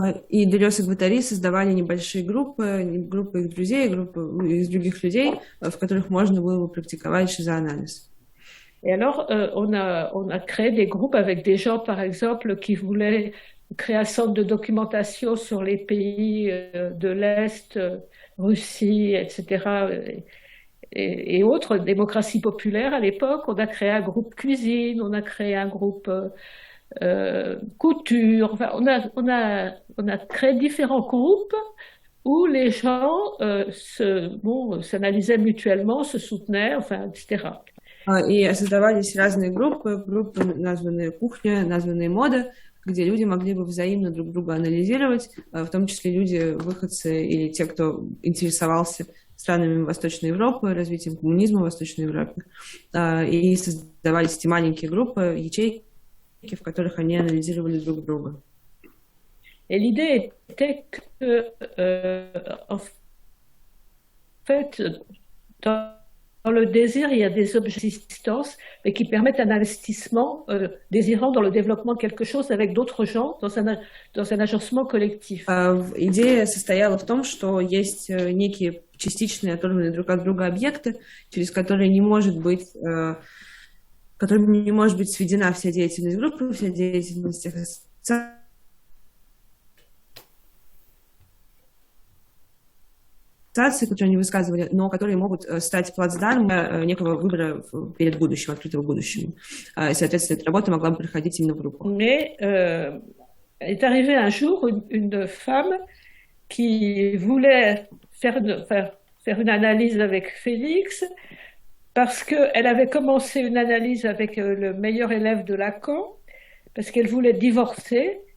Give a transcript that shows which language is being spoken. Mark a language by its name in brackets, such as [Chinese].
[Russian] И Делез и Гваттари создавали небольшие группы их друзей, группы из других людей, в которых можно было бы практиковать шизоанализ. [French] Et alors, on a créé des groupes avec des gens, par exemple, qui voulaient créer un centre de documentation sur les pays de l'Est, Russie, etc., et autres, démocratie populaire à l'époque. On a créé un groupe cuisine, on a créé un groupe couture. Enfin, on a créé différents groupes où les gens s'analysaient mutuellement, se soutenaient, enfin, etc. [Russian] И создавались разные группы, названные «Кухня», названные «Мода», где люди могли бы взаимно друг друга анализировать, в том числе люди, выходцы или те, кто интересовался странами Восточной Европы, развитием коммунизма в Восточной Европе. И создавались эти маленькие группы, ячейки, в которых они анализировали друг друга. [French] Et l'idée était que, en fait, dans le désir, il y a des objets d'existence, mais qui permettent un investissement désirant dans le développement de quelque chose avec d'autres gens dans un agencement collectif. [Russian] Идея состояла в том, что есть некие частичные, оторванные друг от друга объекты, через которые не может быть, которыми не может быть сведена вся деятельность группы, вся деятельность ассоциаций, которые они высказывали, но которые могут стать плацдармом некого выбора перед будущим, открытого будущему. И, соответственно, эта работа могла бы проходить именно в группах. [French] Mais est arrivée un jour une femme qui voulait faire une analyse avec Félix parce qu'elle avait commencé une analyse avec le meilleur élève de Lacan parce qu'elle voulait divorcer.